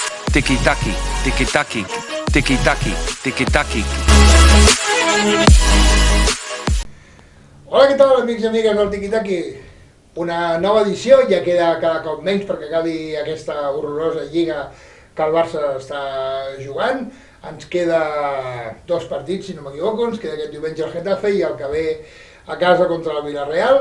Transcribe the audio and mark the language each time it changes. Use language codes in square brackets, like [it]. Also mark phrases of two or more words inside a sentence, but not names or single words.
[ca] tiki-taki, tiki-taki, tiki-taki, tiki-taki. Hola, què tal, amics i amigues del Tiki-Taki? Una nova edició, ja queda cada cop menys perquè acabi aquesta horrorosa lliga que el Barça està jugant. Ens queda dos partits, si no m'equivoco, ens queda aquest diumenge el Getafe i el que ve a casa contra el Villarreal.